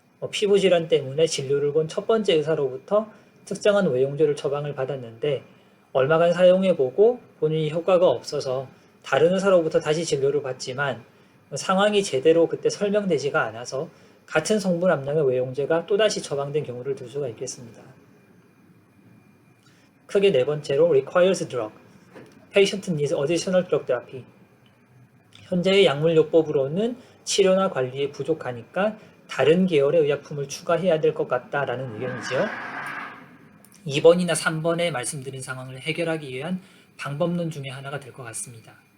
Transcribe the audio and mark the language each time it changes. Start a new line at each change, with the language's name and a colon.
Korean: 피부질환 때문에 진료를 본 첫 번째 의사로부터 특정한 외용제를 처방을 받았는데 얼마간 사용해보고 본인이 효과가 없어서 다른 의사로부터 다시 진료를 받지만 상황이 제대로 그때 설명되지가 않아서 같은 성분 함량의 외용제가 또다시 처방된 경우를 들 수가 있겠습니다. 크게 네 번째로
English: requires drug. Patient needs additional drug therapy.
Korean: 현재의 약물요법으로는 치료나 관리에 부족하니까 다른 계열의 의약품을 추가해야 될 것 같다라는 의견이죠. 2번이나 3번에 말씀드린 상황을 해결하기 위한 방법론 중에 하나가 될 것 같습니다.